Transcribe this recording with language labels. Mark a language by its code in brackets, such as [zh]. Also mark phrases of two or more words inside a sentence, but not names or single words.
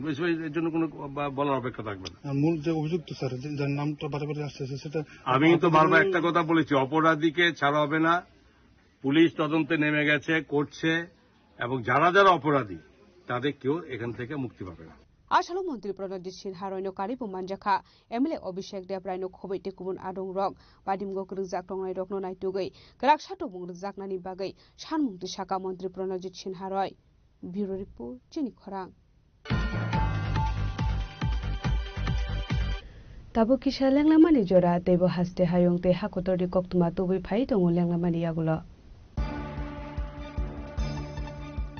[bn] এর জন্য কোনো বলার অপেক্ষা থাকবে না। মূল যে অভিযুক্ত স্যার যার নামটা বারে আসছে সেটা আমি তো বারবার একটা কথা বলেছি, অপরাধীকে ছাড়া হবে না। পুলিশ তদন্তে নেমে গেছে, করছে এবং যারা যারা অপরাধী তাদের কেউ এখান থেকে মুক্তি পাবে না। [trp] आसालो मन्त्री प्रणजित सिन्हा रयनो कारिबो मानजाखा एमएलए अभिषेक देव रायनो खोबै टेकुबुन आदं रक बादिमगो ग्रुजाक टंनाय रकनो नायटुगै ग्राक सातो बुं जाकनानि बागै सानमुंति साका मन्त्री प्रणजित सिन्हा रय [en] bureau report [trp] चिनि खरां ताबो किसा लेंलामानि जरा देबो हास्ते हायं ते हाकोतरि कक्तुमा तुबै फाइ दङ लेंलामानि यागुलो